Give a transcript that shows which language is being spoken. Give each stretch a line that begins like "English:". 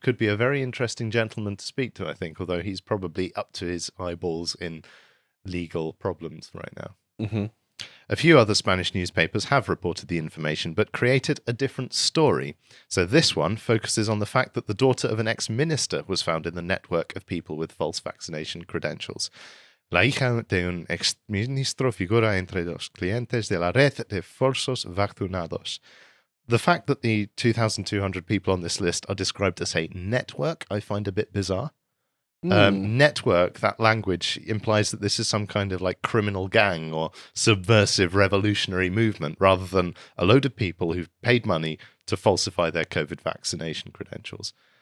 English: Could be a very interesting gentleman to speak to, I think, although he's probably up to his eyeballs in legal problems right now. Mm-hmm. A few other Spanish newspapers have reported the information, but created a different story. So this one focuses on the fact that the daughter of an ex-minister was found in the network of people with false vaccination credentials.
Spanish: La hija de un ex-ministro figura entre los clientes de la red de falsos vacunados.
English: The fact that the 2,200 people on this list are described as a network, I find a bit bizarre. Network, that language implies that this is some kind of like criminal gang or subversive revolutionary movement rather than a load of people who've paid money to falsify their COVID vaccination credentials.